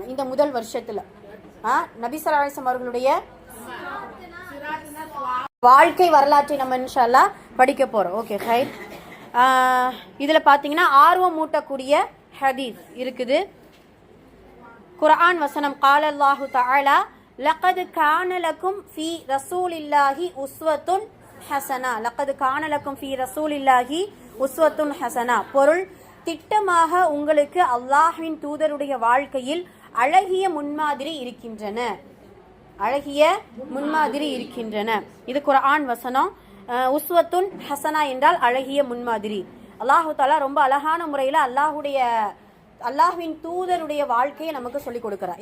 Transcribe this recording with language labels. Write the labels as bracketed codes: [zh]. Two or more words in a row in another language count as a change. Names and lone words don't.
[ta] இந்த முதல் வருஷத்துல நபி [ar] صلى الله عليه وسلم [ta] அவர்களுடைய வாழ்க்கை வரலாற்றை நம்ம [ar] إن شاء الله [ta] படிக்க போறோம். [en] okay fine. [ta] இதுல பாத்தீங்கன்னா ஆர்வம் ஊட்டக்கூடிய ஹதீஸ் இருக்குது. குர்ஆன் வசனம் [ar] قال الله تعالى لقد كان لكم في رسول الله أسوة حسنة لقد كان لكم في رسول الله أسوة حسنة [ta] பொருள் திட்டமாக உங்களுக்கு அல்லாஹ்வின் தூதருடைய வாழ்க்கையில் அழகிய முன்மாதிரி இருக்கின்றன. அழகிய முன்மாதிரி இருக்கின்றன. இது குர்ஆன் வசனம். [ar] أسوة حسنة [ta] என்றால் அழகிய முன்மாதிரி. [ar] الله تعالى [ta] ரொம்ப அழகான முறையில் அல்லாஹ்வின் தூதருடைய வாழ்க்கையை நமக்கு சொல்லிக் கொடுக்கிறார்.